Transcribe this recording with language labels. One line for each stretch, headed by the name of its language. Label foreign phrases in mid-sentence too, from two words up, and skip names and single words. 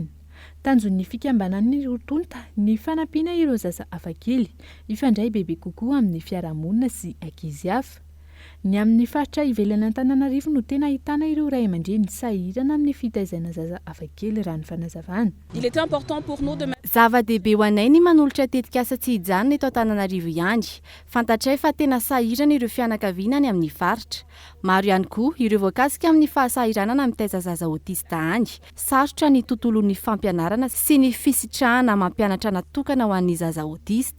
Malagasy: Tanjon'ny fikambanan'ny rotonta ny fanampiana ireo zaza hafakely ifandray bebe kokoa amin'ny fiarahamonina sy ankizy hafa. Ny amin'ny faritra ivelany Antananarivo no tena ahitana ireo ray aman-dreny sahirana amin'ny fitaizana zaza hafakely raha ny fanazavana.
French: Il était important pour nous de
Malagasy: Zava-dehibe ho anay ny manolotra tetikasa tsy hijanona eto Antananarivo ihany. Fantatray fa tena sahirana ireo fianakaviana ny amin'ny faritra. Maro ihany koa ireo voakasika amin'ny fahasahiranana mitaiza zaza autiste any. Sarotra ny tontolon'ny fampianarana sy ny fisitrahana mampianatra natokana ho an'ny zaza autiste.